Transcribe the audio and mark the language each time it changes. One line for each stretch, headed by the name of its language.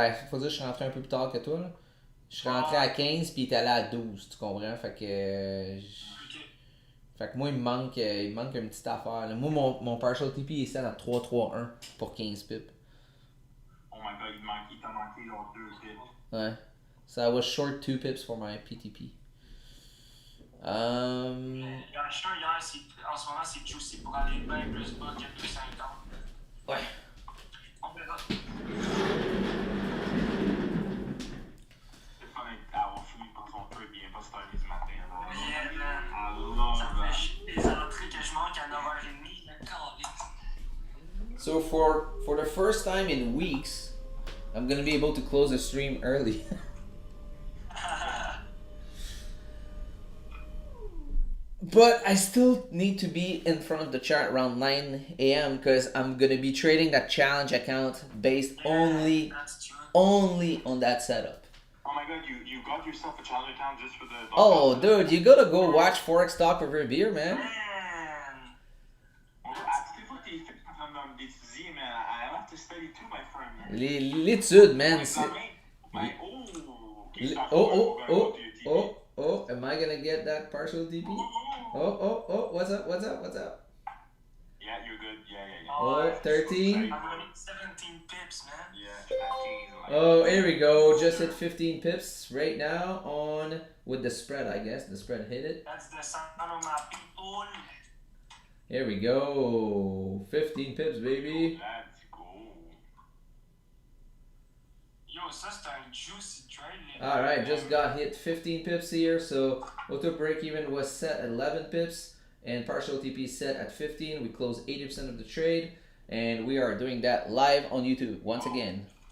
French: Ben, faut dire que je suis rentré un peu plus tard que toi, là. Je suis rentré à 15, puis il était allé à 12, tu comprends? Fait que. Fait que moi, il me manque une petite affaire, là. Moi, mon partial TP est set à 3-3-1 pour 15 pips.
English: Oh my god,
French: il t'a manqué genre 2 pips. Ouais.
English: So I was short 2 pips for my PTP.
French: Il y a un chien hier, en ce moment, c'est juicy pour aller bien plus bas que 2,50. Ouais. On verra. C'est fun d'avoir fini pour son truc, il vient pas se terminer ce matin.
English: Yeah, man. I love
French: Ça me
English: that.
French: fait chier les entrées que je manque à 9h30, là, calique.
English: So for the first time in weeks, I'm gonna be able to close the stream early. But I still need to be in front of the chart around 9 a.m. because I'm gonna be trading that challenge account based only on that setup. Oh my god, you got yourself a challenge account just for the... Oh, dude, you gotta go watch Forex Talk over a beer, man. Man!
French: À toutes les fois que t'es fait comme d'étudier, man,
English: I have to study too, my friend,
French: man. L'étude, man.
English: Oh, am I gonna get that partial DP? Oh, what's up? Yeah, you're good. Yeah. Oh, 13. I'm running 17 pips, man. Yeah, Oh, here we go. Just hit 15 pips right now on with the spread, I guess. The spread hit it. That's the sound of my people. Here we go. 15 pips, baby. Let's go.
French: Yo, ça c'est un juicy trade.
English: Alright, just got hit 15 pips here. So auto break even was set at 11 pips. And partial TP set at 15. We closed 80% of the trade. And we are doing that live on YouTube once again.